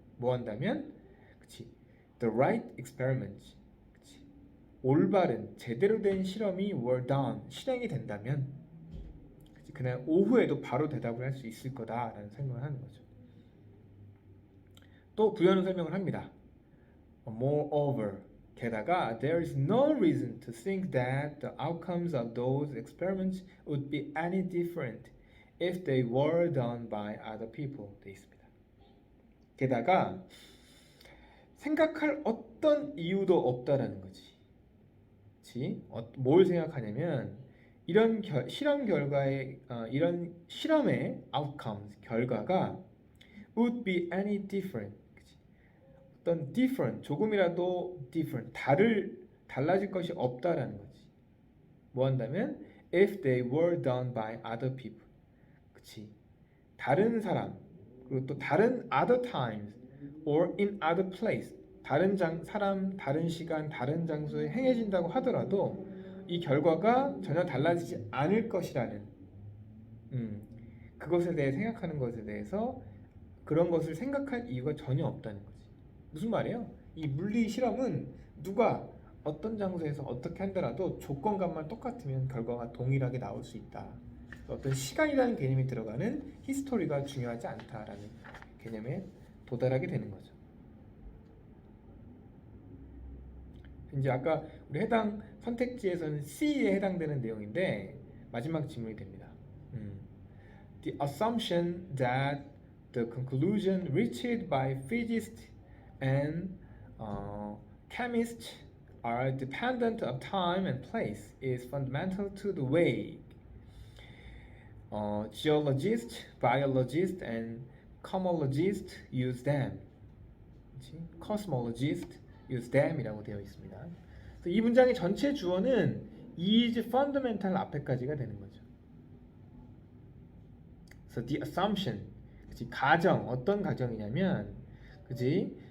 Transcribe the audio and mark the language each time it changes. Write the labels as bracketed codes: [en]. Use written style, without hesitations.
[ko] 뭐 한다면, 그치? [en] The right experiments, [ko] 그치? 올바른 제대로 된 실험이 [en] were done, [ko] 실행이 된다면, 그치? 그날 오후에도 바로 대답을 할 수 있을 거다라는 설명을 하는 거죠. 또 부연은 설명을 합니다. [en] Moreover, [ko] 게다가 [en] there is no reason to think that the outcomes of those experiments would be any different if they were done by other people. [ko] 돼 있습니다. 게다가 생각할 어떤 이유도 없다라는 거지. 그치? 뭘 생각하냐면 이런 실험 결과의 이런 실험의 outcomes, 결과가 [en] would be any different. [ko] 어떤 different, 조금이라도 different, 달라질 것이 없다라는 거지. 뭐 한다면 [en] if they were done by other people. [ko] 그치? 다른 사람, 그리고 또 다른 [en] other times or in other place, [ko] 다른 사람, 다른 시간, 다른 장소에 행해진다고 하더라도 이 결과가 전혀 달라지지 않을 것이라는 그것에 대해 생각하는 것에 대해서 그런 것을 생각할 이유가 전혀 없다는 거지. 무슨 말이에요? 이 물리 실험은 누가 어떤 장소에서 어떻게 한다라도 조건값만 똑같으면 결과가 동일하게 나올 수 있다. 어떤 시간이라는 개념이 들어가는 히스토리가 중요하지 않다라는 개념에 도달하게 되는 거죠. 이제 아까 우리 해당 선택지에서는 C에 해당되는 내용인데 마지막 질문이 됩니다. [en] The assumption that the conclusion reached by physicists and chemists are dependent of time and place is fundamental to the way geologists, biologists, and cosmologists use them. cosmologists use them [ko] 이라고 되어 있습니다. 그래서 이 문장의 전체 주어는 is fundamental 앞에까지가 되는 거죠. 그래서 the assumption, 그치? 가정, 어떤 가정이냐면, 그치?